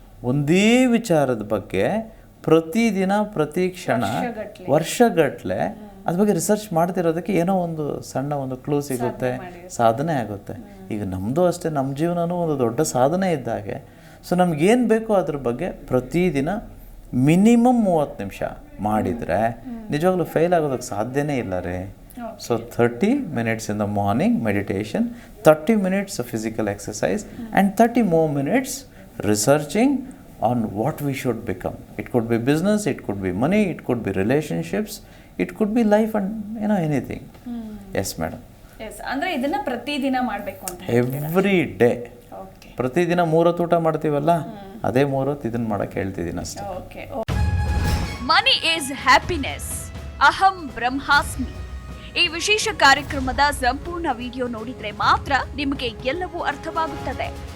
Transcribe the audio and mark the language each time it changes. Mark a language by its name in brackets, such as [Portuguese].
[Kannada] ಒಂದೇ ವಿಚಾರದ ಬಗ್ಗೆ ಪ್ರತಿದಿನ ಪ್ರತಿ ಕ್ಷಣ ವರ್ಷಗಟ್ಟಲೆ ಅದ್ರ ಬಗ್ಗೆ ರಿಸರ್ಚ್ ಮಾಡ್ತಿರೋದಕ್ಕೆ ಏನೋ ಒಂದು ಸಣ್ಣ ಒಂದು ಕ್ಲೂ ಸಿಗುತ್ತೆ, ಸಾಧನೆ ಆಗುತ್ತೆ. ಈಗ ನಮ್ಮದು ಅಷ್ಟೇ, ನಮ್ಮ ಜೀವನವೂ ಒಂದು ದೊಡ್ಡ ಸಾಧನೆ ಇದ್ದಾಗೆ. ಸೊ ನಮಗೇನು ಬೇಕೋ ಅದ್ರ ಬಗ್ಗೆ ಪ್ರತಿದಿನ ಮಿನಿಮಮ್ 30 ನಿಮಿಷ ಮಾಡಿದರೆ ನಿಜವಾಗ್ಲೂ ಫೇಲ್ ಆಗೋದಕ್ಕೆ ಸಾಧ್ಯನೇ ಇಲ್ಲ ರೀ. [English] So 30 minutes in the morning meditation, 30 minutes of physical exercise, and 30 more minutes researching on what we should become. It could be business, it could be money, it could be relationships, it could be life, and anything. Yes madam. [Kannada] Yes, ಅಂದ್ರೆ ಇದನ್ನ ಪ್ರತಿದಿನ ಮಾಡಬೇಕು ಅಂತ [English] Every day. [Kannada] ಪ್ರತಿದಿನ 3 ಹೊತ್ತು ಊಟ ಮಾಡ್ತೀವಲ್ಲ, ಅದೇ 3 ಹೊತ್ತು ಇದನ್ನ ಮಾಡಕ್ಕೆ ಹೇಳ್ತಿದ್ದೀನಿ ಅಷ್ಟೇ. [English] Okay. Money is happiness, [Sanskrit] ಅಹಂ ಬ್ರಹ್ಮಾಸ್ಮಿ. [Kannada] ಈ ವಿಶೇಷ ಕಾರ್ಯಕ್ರಮದ ಸಂಪೂರ್ಣ ವಿಡಿಯೋ ನೋಡಿದ್ರೆ ಮಾತ್ರ ನಿಮಗೆ ಎಲ್ಲವೂ ಅರ್ಥವಾಗುತ್ತದೆ.